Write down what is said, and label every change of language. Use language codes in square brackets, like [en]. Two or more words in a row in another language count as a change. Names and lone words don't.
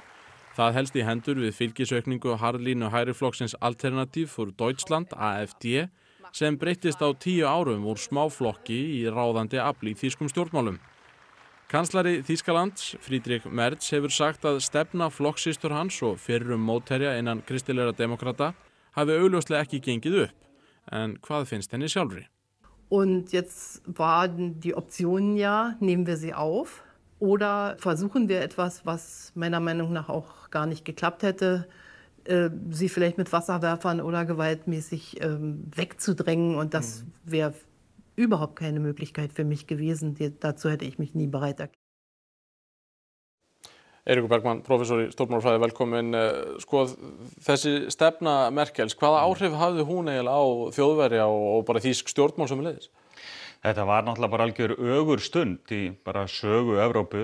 [is] Það helst í hendur við fylgisaukningu harðlínu hægriflokksins Alternativ für Deutschland, AfD, sem breyttist á 10 árum úr smáflokki í ráðandi afl í þýskum stjórnmálum. Kanslari Þýskalands, Friedrich Merz, hefur sagt að stefna flokkssystur hans og fyrrum mótherja innan kristilegra demokrata hafi augljóslega ekki gengið upp. En hvað finnst henni sjálfri? [de] Und jetzt waren die Optionen ja, nehmen wir sie auf oder versuchen wir etwas, was meiner Meinung nach auch gar nicht geklappt hätte, sie vielleicht mit Wasserwerfern oder gewaltmäßig wegzudrängen und das wäre überhaupt keine Möglichkeit für mich gewesen. Dazu hätte ich mich nie bereit erklärt. [is] Eiríkur Bergmann, prófessor í stjórnmálafræði, velkomin. Þessi stefna Merkels, hvaða áhrif hafði hún eiginlega á Þjóðverja og bara þýsk stjórnmál sömuleiðis? Þetta var náttúrulega bara algjör ögur stund í bara sögu Evrópu.